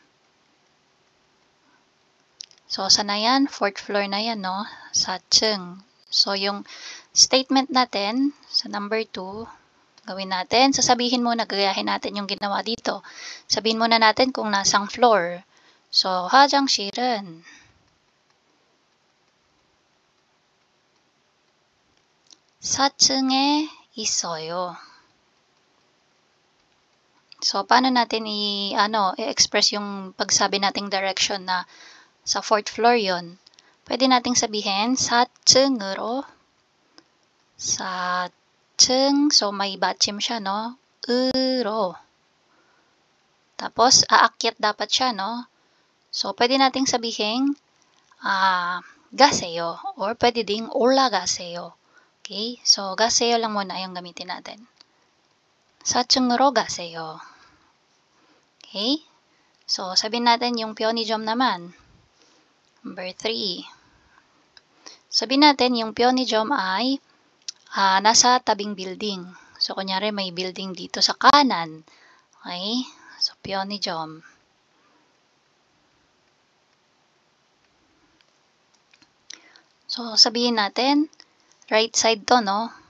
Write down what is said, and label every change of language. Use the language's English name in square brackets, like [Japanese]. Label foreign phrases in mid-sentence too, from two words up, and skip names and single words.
[Filipino] So, sana yan? [English] 4th floor [Filipino] na yan, no? 4층. So, yung statement natin sa number 2, gawin natin. Sasabihin muna, gagayahin natin yung ginawa dito. Sabihin muna natin kung nasang floor. So, [Korean] 화장실은 4층에 있어요. [Filipino] So, paano natin i-express yung pagsabi nating direction na sa [English] 4th floor [Filipino] yon? Pwede nating sabihin [Korean] 4층으로 4층, [Filipino] so may 받침 siya, no? [Korean] 으로. [Filipino] Tapos, aakyat dapat siya, no? So, pwede nating sabihin, 가세요. Or pwede ding 올라가세요. Okay? So, 가세요 lang muna yung gamitin natin. [Korean] 4층으로 가세요. [Filipino] Okay? So, sabihin natin yung Pyeonijom naman. Number 3. Sabihin natin yung Pyeonijom ay nasa tabing building. So, kunyari may building dito sa kanan. Okay? So, Pyeonijom. So, sabihin natin, [English] right side [Filipino] to, no?